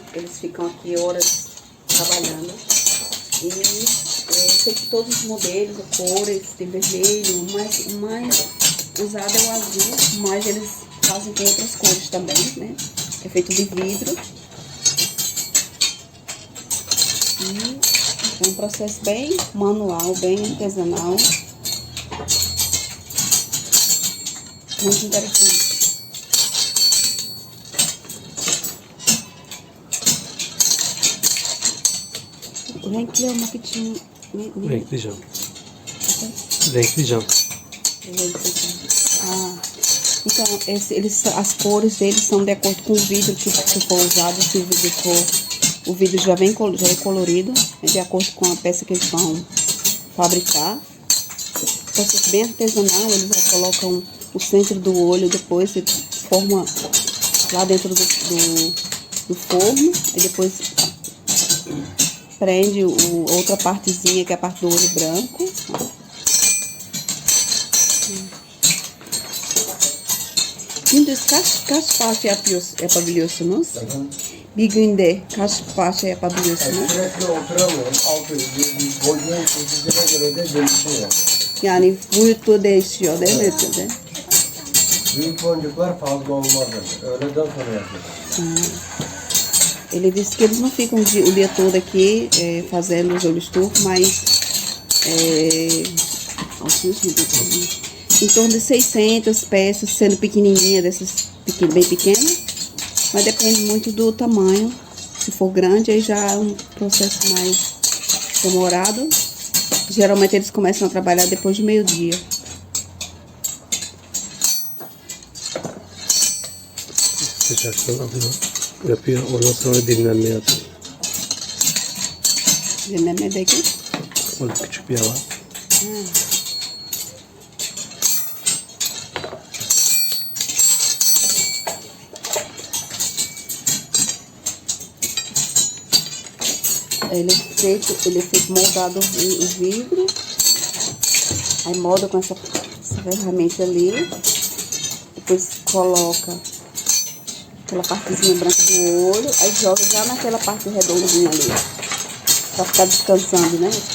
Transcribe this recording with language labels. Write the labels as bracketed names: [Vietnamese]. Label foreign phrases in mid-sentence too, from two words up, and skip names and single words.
[Portuguese] Eles ficam aqui horas trabalhando. E sei que todos os modelos, cores, tem vermelho, o mais usado é o azul, mas eles fazem com outras cores também, né? É feito de vidro. E é um processo bem manual, bem artesanal. Muito interessante. [Turkish] Renkli marketing. Renkleyeceğim. Renkleyeceğim. [Portuguese] Ah, então as cores deles são de acordo com o vidro que for usado. Se o vidro já é colorido, é de acordo com a peça que eles vão fabricar. Processo bem artesanal, eles já colocam o centro do olho, depois ele forma lá dentro do forno, e depois prende outra partezinha, que é a parte do olho branco. [Turkish] Şimdi kaç parça yapabiliyorsunuz? Bir günde kaç parça yapabiliyorsunuz? Sürekli oturamıyorum. Boyuna göre de değişiyor. Yani boyutu değişiyor değil mi? Büyük boncuklar fazla olmaz. Öğleden sonra yapıyoruz. [Portuguese] Ele disse que eles não ficam o dia todo aqui fazendo os olhos turcos, mas em torno de 600 peças, sendo pequenininha, dessas bem pequenas, mas depende muito do tamanho. Se for grande, aí já é um processo mais demorado. Geralmente eles começam a trabalhar depois do meio-dia. [Turkish] Sıcaktan alıyor. Yapıyor. Ondan sonra dinlenmeye atıyor. Dinlenmedeki? Orada küçük bir yer var. [Portuguese] Ele é feito moldado o vidro, aí molda com essa ferramenta ali, depois coloca aquela partezinha branca do olho, aí joga já naquela parte redondinha ali, pra ficar descansando, né?